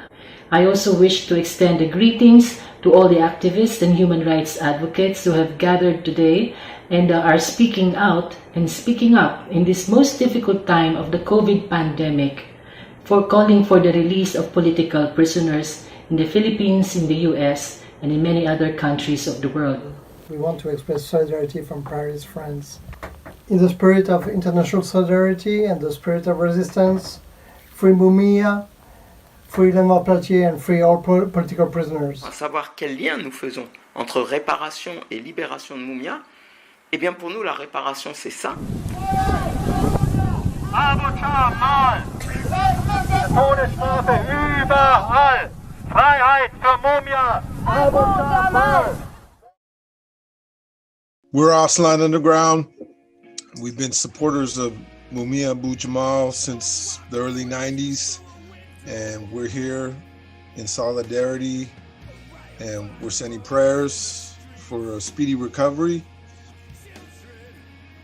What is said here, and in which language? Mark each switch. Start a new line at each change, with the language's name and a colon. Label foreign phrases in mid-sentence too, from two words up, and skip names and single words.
English: I also wish to extend the greetings to all the activists and human rights advocates who have gathered today and are speaking out and speaking up in this most difficult time of the COVID pandemic for calling for the release of political prisoners in the Philippines, in the US, and in many other countries of the world. We want to express solidarity from Paris, France. In the spirit of international solidarity and the spirit of resistance, free Mumia, free Lamont and free all political prisoners.
French: À savoir quel lien nous faisons entre réparation et libération de Mumia, eh bien pour nous la réparation c'est ça.
German: Abu-Jamal! Todesstrafe überall! Freiheit für Mumia! Abu-Jamal!
English: We're Aztlan Underground. We've been supporters of Mumia Abu-Jamal since the early 90s, and we're here in solidarity, and we're sending prayers for a speedy recovery.